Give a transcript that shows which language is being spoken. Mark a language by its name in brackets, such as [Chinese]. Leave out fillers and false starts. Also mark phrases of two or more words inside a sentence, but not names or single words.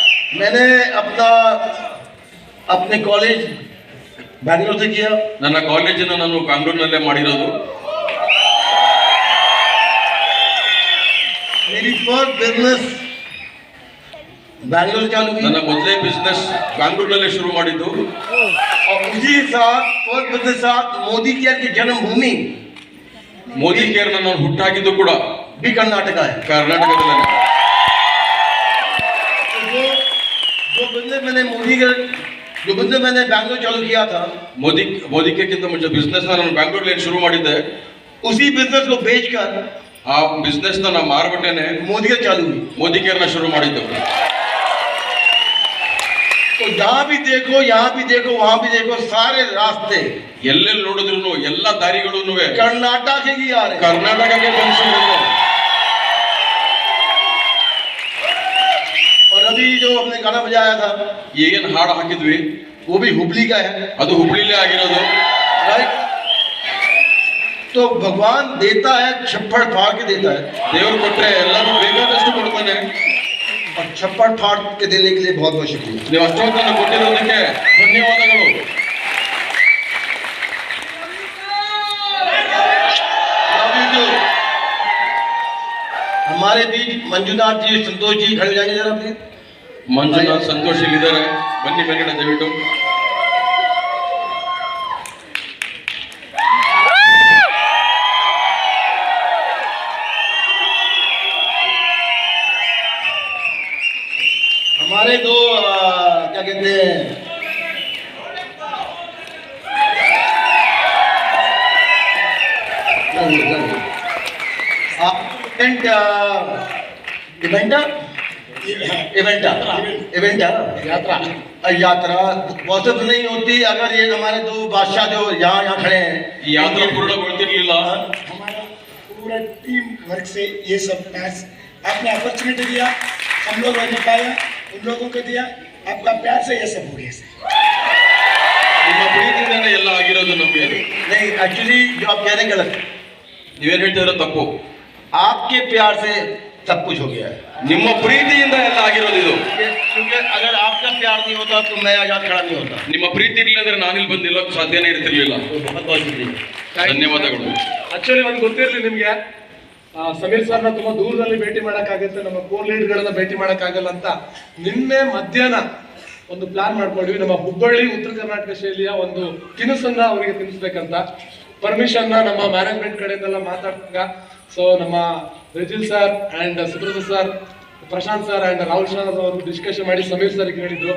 [Hindi] मैंने अपने कॉलेज बैंगलोर से किया। [Kannada] ನನ್ನ ಕಾಲೇಜನ್ನು ನಾನು ಬ್ಯಾಂಗ್ಳೂರಿನಲ್ಲೇ ಮಾಡಿರೋದು. [Hindi] मेरी [English] first business [Hindi] बैंगलोर चालू हुई। [Kannada] ನನ್ನ ಮೊದಲೇ ಬಿಸ್ನೆಸ್ ಬ್ಯಾಂಗ್ಳೂರಿನಲ್ಲೇ ಶುರು ಮಾಡಿದ್ದು. [Hindi] और उसी साथ [English] first business [Hindi] साथ मोदी केयर की जन्मभूमि [Kannada] ಮೋದಿ ಕೇರ್ ನಾನು ಹುಟ್ಟಾಕಿದ್ದು ಕೂಡ [Hindi] भी कर्नाटक है। [Kannada] ಕರ್ನಾಟಕದಲ್ಲೇ. [Hindi] जो बिजनेस मैंने बैंगलोर चालू किया था, [Kannada] ಮೋದಿ ಕೇರ್ಗಿಂತ ಮುಂಚೆ ಬಿಸ್ನೆಸ್ ನಾನು ಬ್ಯಾಂಗ್ಳೂರಲ್ಲಿ ಶುರು ಮಾಡಿದ್ದೆ. [Hindi] उसी बिजनेस को बेचकर [Kannada] ಆ ಬಿಸ್ನೆಸ್ ನಾನು ಮಾರ್ಬಿಟ್ಟೇನೆ [Hindi] मोदी केयर चालू हुई। [Kannada] ಮೋದಿ ಕೇರ್ನ ಶುರು ಮಾಡಿದ್ದು. [Hindi] तो यहाँ भी देखो वहाँ भी देखो, सारे रास्ते [Kannada] ಎಲ್ಲೆಲ್ಲಿ ನೋಡಿದ್ರು ಎಲ್ಲ ದಾರಿಗಳು [Hindi] कर्नाटक ही आ रहे हैं। [Kannada] ಕರ್ನಾಟಕಕ್ಕೆ ಬಂದಿರೋದು. [Hindi] और अभी जो हमने गाना बजाया था, [Kannada] ಏನ್ ಹಾಡು ಹಾಕಿದ್ವಿ [Hindi] वो भी हुबली का है। [Kannada] ಅದು ಹುಬ್ಳಿಲೇ ಆಗಿರೋದು. [Hindi] राइट। तो भगवान देता है, छप्पड़ फाड़ के देता है, [Kannada] ದೇವರು ಕೊಟ್ರೆ ಎಲ್ಲರೂ ಬೇಕಾದಷ್ಟು ಕೊಡ್ತಾನೆ. [Hindi] और छप्पड़ फाड़ के देने के लिए बहुत बहुत शुक्रिया। [Kannada] ನೀವು ಅಷ್ಟೊಂದನ್ನು ಕೊಟ್ಟಿರೋದಕ್ಕೆ ಧನ್ಯವಾದಗಳು. [Hindi] हमारे बीच मंजुनाथ जी, संतोष जी खड़े हो जाएंगे जरा प्लीज। [Kannada] ಮಂಜುನಾಥ್ ಸಂತೋಷ್ ಇಲ್ಲಿದ್ದಾರೆ, ಬನ್ನಿ ಮೇಲ್ಗಡೆ ದಯವಿಟ್ಟು. [Hindi] हमारे दो क्या कहते हैं, यात्रा पॉसिबल नहीं होती अगर ये हमारे दो बादशाह जो यहाँ खड़े हैं। [Kannada] ಈ ಯಾತ್ರಾ ಪೂರ್ಣಗೊಳ್ತಿರ್ಲಿಲ್ಲ. [Hindi] हमारा पूरा [English] team work [Hindi] से ये सब मैच आपने अपॉर्चुनिटी दिया, हम लोग ने पाया, उन लोगों को दिया, आपका प्यार से ये सब हो गया सर। [Kannada] ನಿಮ್ಮ ಪ್ರೀತಿಯಿಂದನೇ ಎಲ್ಲ ಆಗಿರೋದು ನಮಗೆ. [Hindi] नहीं, एक्चुअली जो आप कह रहे हैं गलत, [Kannada] ನೀವೇನ್ ಹೇಳ್ತಿರೋ ತಪ್ಪು. [Hindi] आपके प्यार से सब कुछ हो गया है। [Kannada] ನಿಮ್ಮ ಪ್ರೀತಿಯಿಂದ ಎಲ್ಲ ಆಗಿರೋದು ಇದು. [Hindi] क्योंकि अगर आपका प्यार नहीं होता तो मैं आज खड़ा नहीं होता। [Kannada] ನಿಮ್ಮ ಪ್ರೀತಿ ಇರಲಿಲ್ಲ ಅಂದ್ರೆ ನಾನಿಲ್ಲಿ ಬಂದು ನಿಲ್ಲೋಕೆ ಸಾಧ್ಯನೇ ಇರ್ತಿರ್ಲಿಲ್ಲ. [Hindi] बहुत बहुत शुक्रिया, [Kannada] ಧನ್ಯವಾದಗಳು. ಆಕ್ಚುಲಿ ಒಂದು ಗೊತ್ತಿರಲಿ ನಿಮಗೆ, ಸಮೀರ್ ಸರ್ನ ತುಂಬಾ ದೂರದಲ್ಲಿ ಭೇಟಿ ಮಾಡೋಕ್ಕಾಗುತ್ತೆ, ನಮ್ಮ ಕೋರ್ ಲೀಡ್ಗಳನ್ನ ಭೇಟಿ ಮಾಡೋಕ್ಕಾಗಲ್ಲ ಅಂತ ನಿನ್ನೆ ಮಧ್ಯಾಹ್ನ ಒಂದು ಪ್ಲಾನ್ ಮಾಡ್ಕೊಂಡ್ವಿ. ನಮ್ಮ ಹುಬ್ಬಳ್ಳಿ ಉತ್ತರ ಕರ್ನಾಟಕ ಶೈಲಿಯ ಒಂದು ತಿನಿಸನ್ನ ಅವರಿಗೆ ತಿನ್ನಿಸ್ಬೇಕಂತ ಪರ್ಮಿಷನ್ ನಮ್ಮ ಮ್ಯಾನೇಜ್ಮೆಂಟ್ ಕಡೆಯಿಂದೆಲ್ಲ ಮಾತಾಡ್ತಾಗ, ಸೊ ನಮ್ಮ ರಿಜಿಲ್ ಸರ್ ಅಂಡ್ ಸುಬ್ರತ ಸರ್, ಪ್ರಶಾಂತ್ ಸರ್ ಅಂಡ್ ರಾಹುಲ್ ಶಾ ಅವರು ಡಿಸ್ಕಷನ್ ಮಾಡಿ ಸಮೀರ್ ಸರ್ಗೆ ಹೇಳಿದ್ರು.